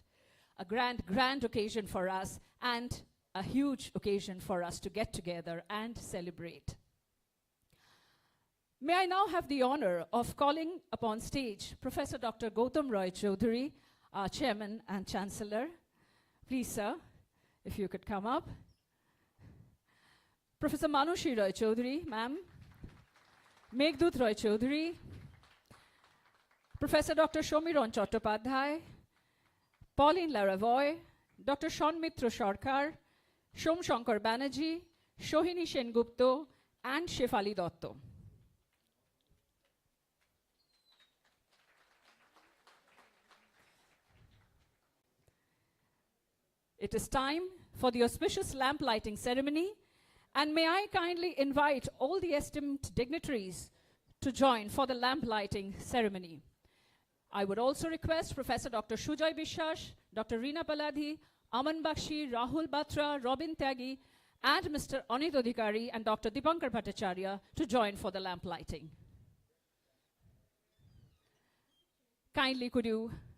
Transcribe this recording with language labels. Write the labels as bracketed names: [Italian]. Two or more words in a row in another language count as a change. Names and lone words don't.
[English] A grand occasion for us and a huge occasion for us to get together and celebrate. May I now have the honor of calling upon stage Professor Dr. Gautam Roy Choudhury, our Chairman and Chancellor. Please, sir, if you could come up. Professor Manushi Roy Choudhury, ma'am. Meghdut Roy Choudhury. Professor Dr. Shomiron Chattopadhyay. Pauline Laravoy. Dr. Shonmitra Sarkar. Shom Shankar Banerjee. Shohini Shengupta. And Shefali Datta. It is time for the auspicious lamp lighting ceremony, and may I kindly invite all the esteemed dignitaries to join for the lamp lighting ceremony. I would also request Professor Dr. Sujoy Biswas, Dr. Reena Paladhi, Aman Bakshi, Rahul Batra, Robin Tyagi, and Mr. Onit Udhikari and Dr. Dipankar Bhattacharya to join for the lamp lighting. Kindly could you...